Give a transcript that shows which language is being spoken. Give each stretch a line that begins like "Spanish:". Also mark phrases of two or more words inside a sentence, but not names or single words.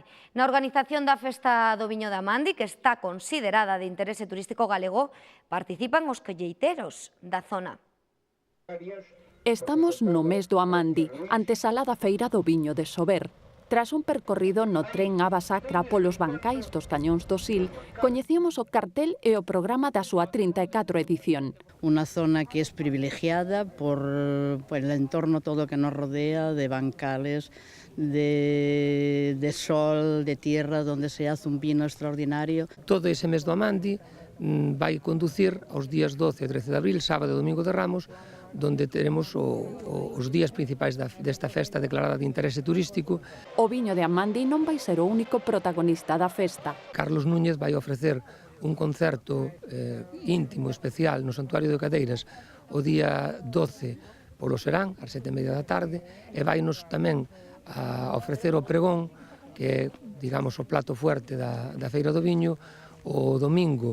Galician: Na organización da Festa do Viño de Amandi, que está considerada de interese turístico galego, participan os colleiteiros da zona. Estamos no mes do Amandi, antesala da Feira do Viño de Sober. Tras un percorrido no tren Aba Sacra polos bancais dos Cañóns do Sil, coñecíamos o cartel e o programa da súa 34 edición.
Spanish: Una zona que es privilegiada por el entorno todo que nos rodea, de bancales, de sol, de tierra, donde se hace un vino extraordinario.
Galician: Todo ese mes do Amandi vai conducir aos días 12 e 13 de abril, sábado e domingo de Ramos, donde teremos os días principais desta festa declarada de interese turístico. O viño de Amandi non vai ser o único protagonista da festa. Carlos Núñez vai ofrecer un concerto íntimo, especial, no Santuario de Cadeiras o día 12 polo serán, ás 7:30 da tarde, e vainos tamén a ofrecer o pregón, que é, digamos, o
Spanish: plato fuerte
Galician: da Feira do Viño, o domingo.